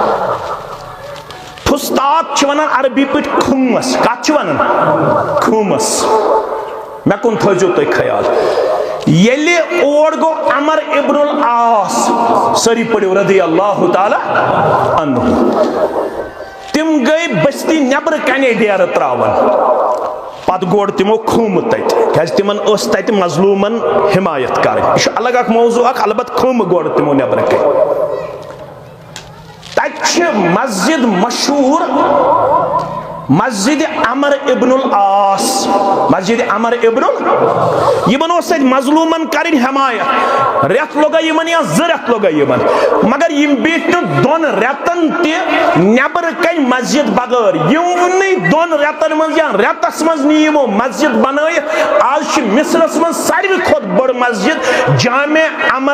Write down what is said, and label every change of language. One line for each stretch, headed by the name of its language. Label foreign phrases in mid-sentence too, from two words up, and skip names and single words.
Kashmiri: فسطاط چھِ ونان عربی پٲٹھۍ خُمس کتھ چھِ ونان خُمس مےٚ کُن تھٲیزیو تُہۍ خیال ییٚلہِ اور گوٚو عمر ابن العاص سٲری پٔرِو
Arabic: رضی اللہ تعالیٰ عنہ
Kashmiri: تِم گٔے بستی نٮ۪برٕ کنے ڈیرٕ تراوان پتہٕ گوٚڑ تِمو خُم تتہِ کیازِ تِمن ٲس تتہِ مظلوٗمن حمایت کرٕنۍ یہِ چھُ الگ اکھ موضوٗع اکھ البتہٕ خُم گوٚڑ تِمو نٮ۪برٕ کنے تتہِ چھِ مسجد مشہوٗر مسجد عمر ابن العاص مسجد عمر ابن یمن اوس تتہِ مظلوٗمن کرٕنۍ حمایت رٮ۪تھ لوٚگا یِمن یا 2 رٮ۪تھ لوٚگا یِمن مگر یِم بیٖٹھۍ نہٕ 2 رٮ۪تن تہِ نٮ۪برٕ کنہِ مسجد بغٲر یِمنٕے 2 رٮ۪تن منٛز یا رٮ۪تس منٛز نی یِمو مسجد بنٲیِتھ آز چھِ مصرس منٛز ساروی کھۄتہٕ بٔڑ مسجد جامع عمر